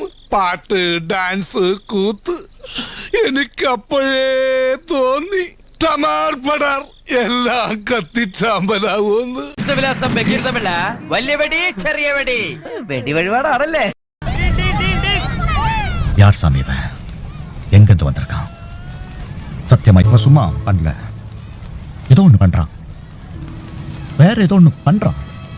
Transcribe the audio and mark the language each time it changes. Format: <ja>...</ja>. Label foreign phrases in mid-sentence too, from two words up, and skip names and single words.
<ml>പാട്ട്, ഡാൻസ്, കൂത്ത്. എനിക്കപ്പോഴേ തോന്നി ടമാർ പടാർ എല്ലാം കത്തിച്ചാമ്പലാവൂന്ന്. കൃഷ്ണവിലാസം ബഹിർദമല്ല, വലിയ വെടി ചെറിയ വെടി വെടി വഴിപാടാണല്ലേ.</ml> <ta>யார் சாமி இவன்? எங்கிருந்து வந்திருக்கான்? சத்தியமா இப்ப சும்மா பண்ணல, ஏதோ ஒண்ணு பண்றான், வேற ஏதோ ஒண்ணு பண்றான்.</ta>